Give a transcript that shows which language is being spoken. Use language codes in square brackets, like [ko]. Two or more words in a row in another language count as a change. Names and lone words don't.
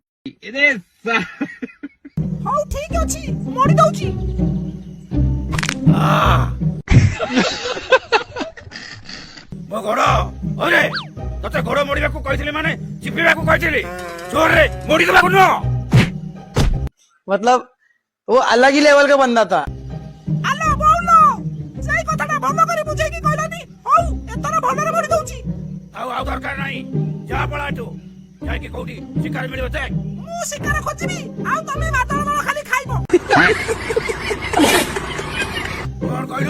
[or] ହଉ ଠିକ ଅଛି ମୋଡି ଦଉଛି। ମୋ ଗୋଡ ଅରେ ତତେ ଗୋଡ ମୋଡିବାକୁ କହିଥିଲି ମାନେ ଚିପିବାକୁ କହିଥିଲି, ଜୋରରେ ମୋଡି ଦେବାକୁ ନୁହଁ। [hi] मतलब वो अलग ही लेवल का बंदा था। [or] ଆଲୋ ବୋଉଲୋ, ସେଇ କଥାଟା ଭଲ କରି ବୁଝେଇକି କହିଲାନି। ହଉ ଏଥର ଭଲରେ ମୋଡି ଦଉଛି। ଆଉ ଦରକାର ନାହିଁ, ଯା ପଳା ଏଠୁ। ଯାଇକି କୋଉଠି ଶିକାର ମିଳିବ ଦେଖ। ମୁଁ ଶିକାର ଖୋଜିବି, ଆଉ ତମେ ମାଦଳ ଦଳ ଖାଲି ଖାଇବ। କଣ କହିଲୁ?